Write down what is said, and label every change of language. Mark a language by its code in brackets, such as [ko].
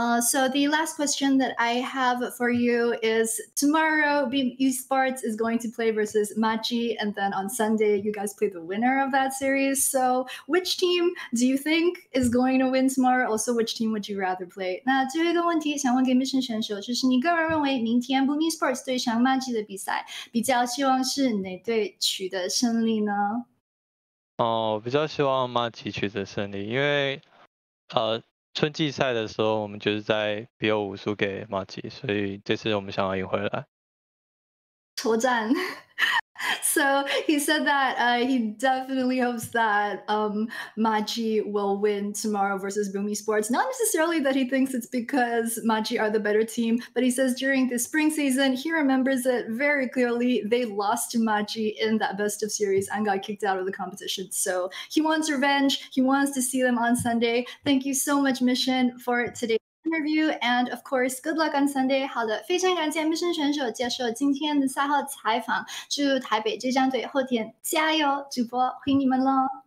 [en] So the last question that I have for you is tomorrow Beam Esports is going to play versus Machi, and then on Sunday you guys play the winner of that series. So which team do you think is going to win tomorrow? Also, which team would you rather play? [zh] 那最后一个问题想问给 Mission 选手，就是你个人认为明天 Beam Esports 对上 Machi 的比赛，比较希望是哪队取得胜利呢？我比较希望Machi取得胜利，因为春季赛的时候，我们就是在 BO5输给马吉，所以这次我们想要赢回来。球战。 [en] So he said that he definitely hopes that Machi will win tomorrow versus Bumi Sports. Not necessarily that he thinks it's because Machi are the better team, but he says during the spring season, he remembers it very clearly. They lost to Machi in that best of series and got kicked out of the competition. So he wants revenge. He wants to see them on Sunday. Thank you so much, Mission, for today's interview, and of course, good luck on Sunday. [zh] 好的，非常感谢 Mission 选手接受今天的赛后采访，祝台北这张队后天加油！主播回你们喽。